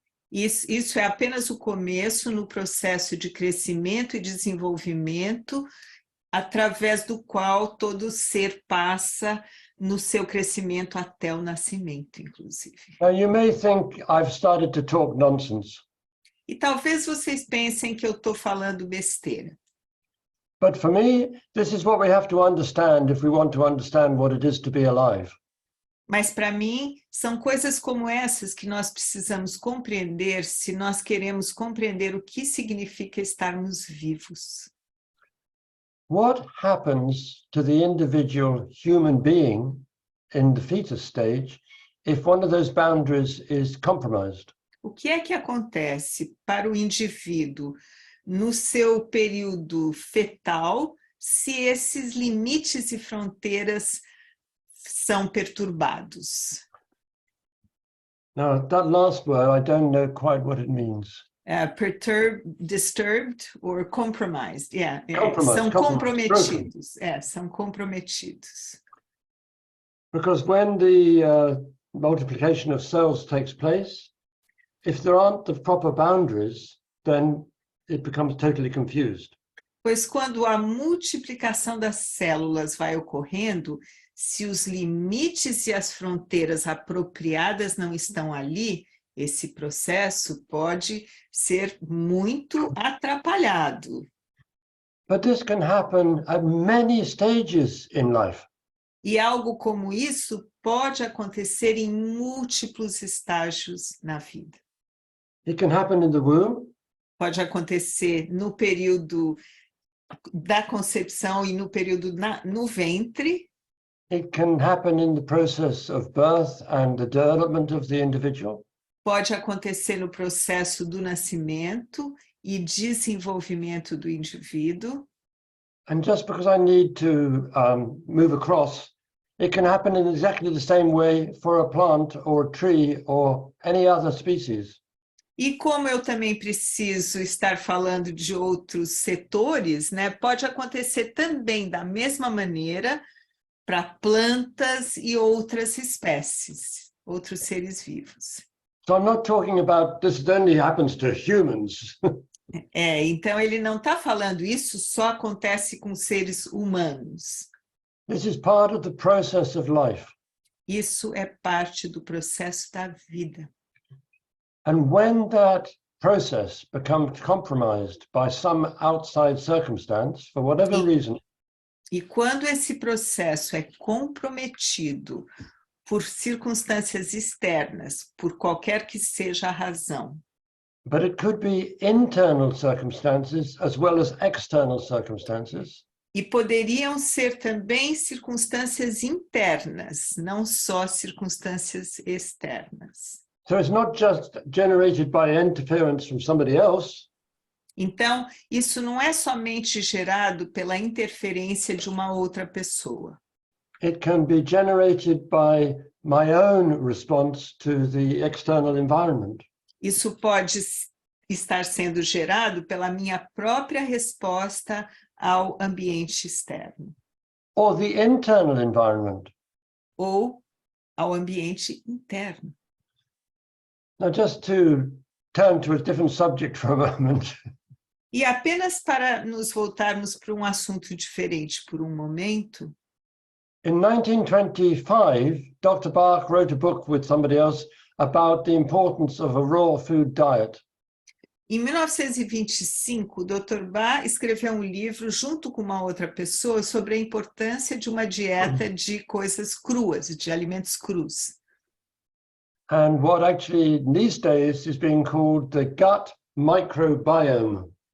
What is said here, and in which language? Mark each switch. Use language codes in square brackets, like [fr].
[pt] Isso é apenas o começo no processo de crescimento e desenvolvimento, através do qual todo ser passa no seu crescimento até o nascimento, inclusive. [en] Now you may think I've started to talk nonsense. [pt] E talvez vocês pensem que eu estou falando besteira. [en] But for me, this is what we have to understand if we want to understand what it is to be alive. [pt] Mas, para mim, são coisas como essas que nós precisamos compreender se nós queremos compreender o que significa estarmos vivos. [en] What happens to the individual human being in the fetus stage if one of those boundaries is compromised? [pt] O que é que acontece para o indivíduo no seu período fetal se esses limites e fronteiras são perturbados? [en] Now, that last word, I don't know quite what it means. Perturbed, disturbed or compromised. [pt] São comprometidos. São comprometidos. [en] Because when the multiplication of cells takes place, if there aren't the proper boundaries, then it becomes totally confused. [pt] Pois quando a multiplicação das células vai ocorrendo, se os limites e as fronteiras apropriadas não estão ali, esse processo pode ser muito atrapalhado. [en] But this can happen at many stages in life. [pt] E algo como isso pode acontecer em múltiplos estágios na vida. [en] It can happen in the womb. [pt] Pode acontecer no período da concepção e no período no ventre. [en] It can happen in the process of birth and the development of the individual. [pt] Pode acontecer no processo do nascimento e desenvolvimento do indivíduo. [en] And just because I need to move across, it can happen in exactly the same way for a plant or a tree or any other species. [pt] E como eu também preciso estar falando de outros setores, né, pode acontecer também da mesma maneira para plantas e outras espécies, outros seres vivos. [en] So I'm not talking about this only happens to humans. [pt] Então ele não está falando isso só acontece com seres humanos. [en] This is part of the process of life. [pt] Isso é parte do processo da vida. [en] And when that process becomes compromised by some outside circumstance, for whatever reason, [pt] e quando esse processo é comprometido por circunstâncias externas, por qualquer que seja a razão, [en] but it could be internal circumstances as well as external circumstances, [pt] e poderiam ser também circunstâncias internas, não só circunstâncias externas. [en] so it's not just generated by interference from somebody else. [pt] Então, isso não é somente gerado pela interferência de uma outra pessoa. [en] It can be generated by my own response to the external environment. [pt] Isso pode estar sendo gerado pela minha própria resposta ao ambiente externo, [en] or the internal environment. [pt] ou ao ambiente interno. [en] Now, just to turn to a different subject for a moment, [pt] E apenas para nos voltarmos para um assunto diferente por um momento, [en] in 1925, Dr. Bach wrote a book with somebody else about the importance of a raw food diet. [pt] em 1925, o Dr. Bach escreveu um livro junto com uma outra pessoa sobre a importância de uma dieta de coisas cruas, de alimentos crus. [en] And what actually these days is being called the gut microbiome.